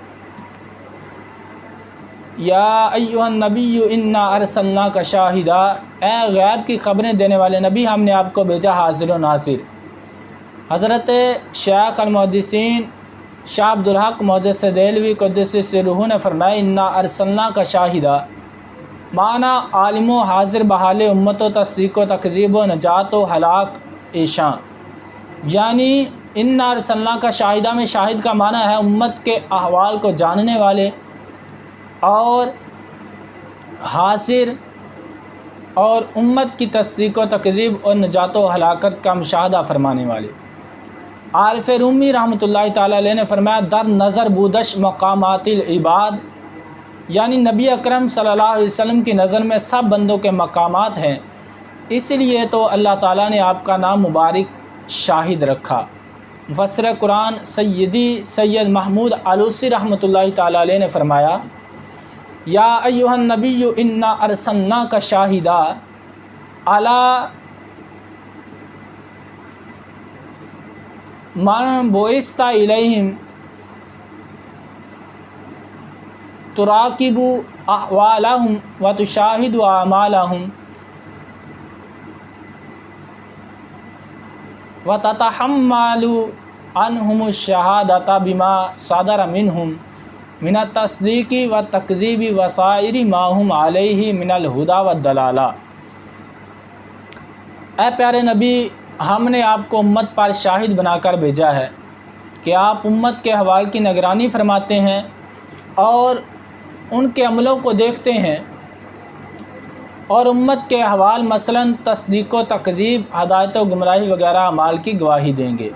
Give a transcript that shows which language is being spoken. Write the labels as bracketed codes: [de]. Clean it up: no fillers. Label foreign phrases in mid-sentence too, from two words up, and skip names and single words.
[ar] یا ایھا النبی انا ارسلناک شاہدا، [ur] اے غیب کی خبریں دینے والے نبی، ہم نے آپ کو بھیجا حاضر و ناظر۔ حضرت شیخ المحدثین شاہ عبدالحق محدث دہلوی [ar] قدس سرہ [ur] نے فرمایا [ar] انا ارسلنا کا شاہدہ [fa] معنی عالم و حاضر بحال امت و تصدیق و تکذیب و نجات و ہلاک ایشاں، [ur] یعنی [ar] انا ارسلنا کا شاہدہ [ur] میں شاہد کا معنی ہے امت کے احوال کو جاننے والے اور حاضر اور امت کی تصدیق و تکذیب اور نجات و ہلاکت کا مشاہدہ فرمانے والے۔ عارف رومی [ar] رحمۃ اللہ تعالیٰ علیہ [ur] نے فرمایا [fa] در نظر بودش مقامات العباد، [ur] یعنی نبی اکرم [ar] صلی اللہ علیہ وسلم [ur] کی نظر میں سب بندوں کے مقامات ہیں، اس لیے تو اللہ تعالیٰ نے آپ کا نام مبارک شاہد رکھا۔ مفسر قرآن سیدی سید محمود علوسی رحمۃ اللہ تعالیٰ علیہ نے فرمایا [ar] یا ایھا النبی انا ارسلناک شاہدا علی من بعثت الیہم تراقب احوالہم وتشاہد اعمالہم وتتحمل عنہم الشہادۃ بما صدر منہم من التصدیق والتکذیب وسائر ما ہم علیہ من الہدی والدلالہ۔ [ur] اے پیارے نبی، ہم نے آپ کو امت پر شاہد بنا کر بھیجا ہے کہ آپ امت کے احوال کی نگرانی فرماتے ہیں اور ان کے عملوں کو دیکھتے ہیں، اور امت کے احوال مثلاً تصدیق و تکذیب، ہدایت و گمراہی وغیرہ اعمال کی گواہی دیں گے۔